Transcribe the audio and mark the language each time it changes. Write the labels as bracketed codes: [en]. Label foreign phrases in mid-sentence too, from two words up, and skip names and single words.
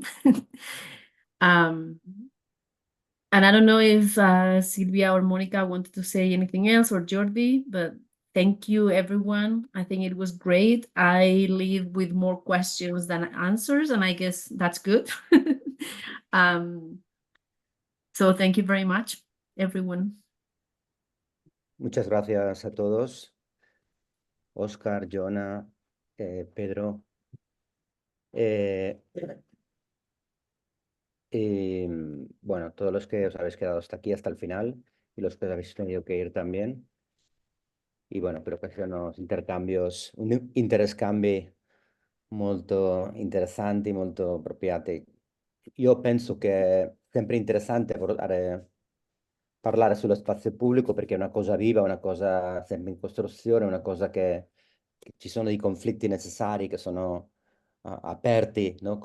[en] And I don't know if Silvia or Monica wanted to say anything else, or Jordi, but thank you, everyone. I think it was great. I leave with more questions than answers, and I guess that's good. So thank you very much, everyone. [es] Muchas gracias a todos. Oscar, Jonah, Pedro. Y bueno, todos los que os habéis quedado hasta aquí, hasta el final, y los que os habéis tenido que ir también. Y bueno, espero que sean unos intercambios, [it] un interscambi molto interessanti, molto appropriate. Io penso che è sempre interessante parlare sullo spazio pubblico perché è una cosa viva, una cosa sempre in costruzione, una cosa che ci sono dei conflitti necessari che sono aperti, no?